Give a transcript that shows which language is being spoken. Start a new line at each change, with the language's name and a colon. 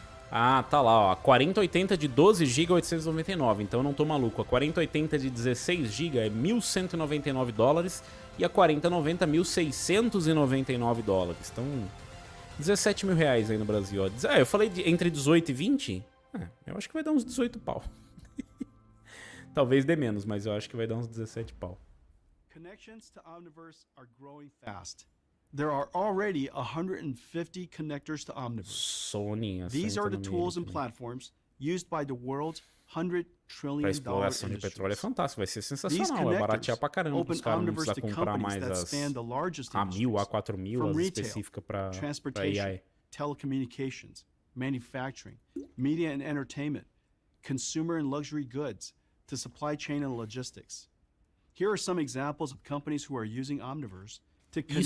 Portuguese: Ah, tá lá, ó. A 4080 de 12 GB 899, então eu não tô maluco. A 4080 de 16 GB é 1.199 dólares e a 4090 1.699 dólares. Então, 17 mil reais aí no Brasil, ó. Eu falei entre 18 e 20? Eu acho que vai dar uns 18 pau. Talvez dê menos, mas eu acho que vai dar uns 17 pau.
English: Connections to Omniverse are growing fast. There are already 150 connectors to Omniverse. Sony, These are the tools and platforms used by the world's $100 trillion
Portuguese: pra exploração de petróleo é fantástico, vai ser sensacional, vai baratear pra caramba os caras não precisam comprar mais as A1000, A4000, as específicas pra AI.
English: Telecommunications, manufacturing, media and entertainment, consumer and luxury goods, to supply chain and logistics. Here are some examples of companies who are using Omniverse to connect